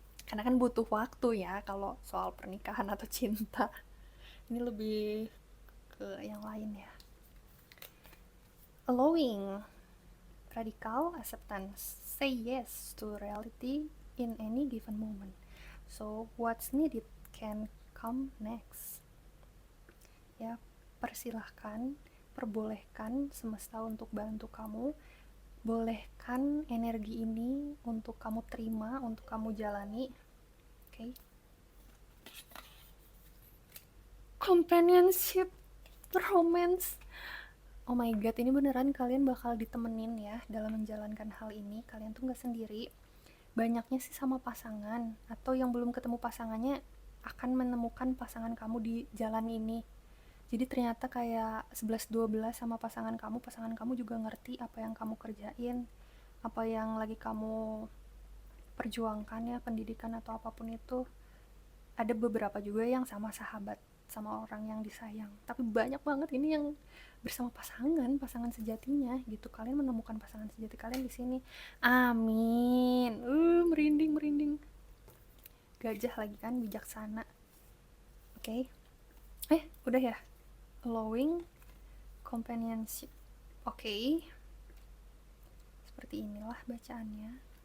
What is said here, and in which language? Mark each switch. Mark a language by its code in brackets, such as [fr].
[id] Karena kan butuh waktu ya kalau soal pernikahan atau cinta. Ini lebih ke yang lain ya. [en] Allowing, radical acceptance, say yes to reality in any given moment. So what's needed can come next. [id] Ya, persilahkan, perbolehkan semesta untuk bantu kamu. Bolehkan energi ini untuk kamu terima, untuk kamu jalani. Oke. [en] Companionship, romance. [id] Oh my god, ini beneran kalian bakal ditemenin ya dalam menjalankan hal ini. Kalian tuh gak sendiri. Banyaknya sih sama pasangan, atau yang belum ketemu pasangannya akan menemukan pasangan kamu di jalan ini. Jadi ternyata kayak 11-12 sama pasangan kamu juga ngerti apa yang kamu kerjain, apa yang lagi kamu perjuangkan ya, pendidikan atau apapun itu. Ada beberapa juga yang sama sahabat, sama orang yang disayang, tapi banyak banget ini yang bersama pasangan sejatinya gitu. Kalian menemukan pasangan sejati kalian di sini. Amin. Merinding. Gajah lagi kan, bijaksana. Oke. Udah ya. [en] Allowing companionship. Oke. [id] Seperti inilah bacaannya.